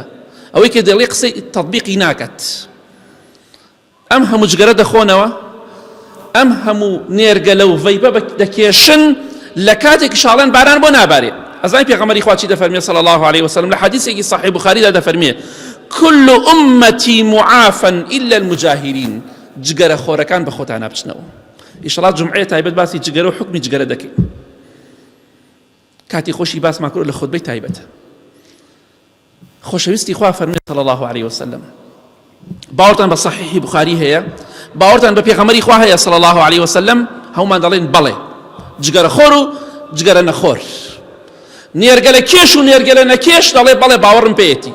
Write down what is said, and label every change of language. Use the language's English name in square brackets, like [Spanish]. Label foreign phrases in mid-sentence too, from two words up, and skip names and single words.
[Central Kurdish] ئەوەی کە دەڵێ قسەی تەطبیقی ناکات. ئەم هەموو جگەرە دەخۆنەوە، ئەم هەموو نێرگەلە و ڤەیپە دەکێشن لە کاتێک شاڵێن باران بۆ نابارێ. ئەزانی پێغەمبەری خوا چی دەفەرمێ [Arabic] صلی الله عليه وسلم [Central Kurdish] لە حەدیثێکی صحیح بوخاریدا دەفەرمێ [Arabic] كل أمتي معافا إلا المجاهرين. [Central Kurdish] جگەرە خۆرەکان بە خۆتان نابچنەوە. ئیشەڵا جومعەیە تایبەت باسی جگەرە و حکمی جگەرە دەکەین. کاتی خۆشی باسمان کرد لە خودبەی تایبەتە. خۆشەویستی خوا فەرمێ [Arabic] صلی الله عليه وسلم [Central Kurdish] باوەڕتان بە صحیحی بوخاری هەیە، باوەڕتان بە پێغەمبەری خوا هەیە [Arabic] صلی الله عليه وسلم، [Central Kurdish] هەمومان دەڵێن بەڵێ، جگەرە خۆر و جگەرە نەخۆر، نێرگەلە کێش و نێرگەلە نەکێش دەڵێ بەڵێ باوەڕم پێیەتی.